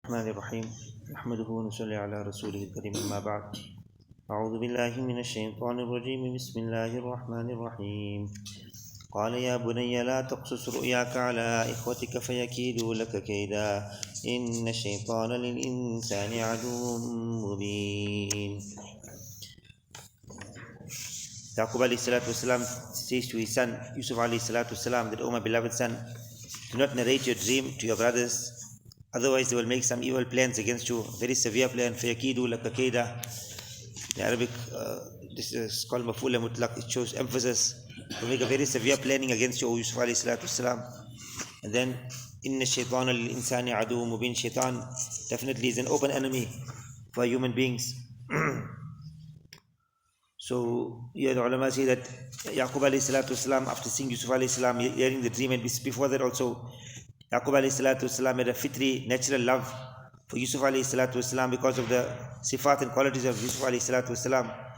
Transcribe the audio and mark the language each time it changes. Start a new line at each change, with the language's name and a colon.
Arabic: الرحمن الرحيم نحمده ونصلي على رسوله الكريم أما بعد أعوذ بالله من الشيطان الرجيم بسم الله الرحمن الرحيم قال يا بني لا تقصص رؤياك على إخوتك فيكيدوا لك كيدا إن الشيطان للإنسان عدو مبين.
English: Yaqub alayhi salatu wasalam says to his son Yusuf alayhi salatu wasalam that, "O my beloved son, do not narrate your dream to your brothers, otherwise they will make some evil plans against you, very severe plan.
Arabic: فَيَكِيدُوا لَكَ كَيْدًا."
English: In Arabic, this is called maf'ul mutlaq. It shows emphasis. To make a very severe planning against you, O Yusuf alayhi salatu wasalam. And then,
Arabic: إِنَّ الشَّيْطَانَ لِلْإِنسَانِ عَدُوٌّ مُبِينٌ.
English: Shaitan definitely is an open enemy for human beings. So, here the ulama say that Yaqub alayhi salatu wasalam, after seeing Yusuf alayhi salam, hearing the dream, and before that also, Yaqub alayhi salatu wasalam had a fitri, natural love for Yusuf alayhi salatu wasalam because of the sifat and qualities of Yusuf alayhi salatu wasalam.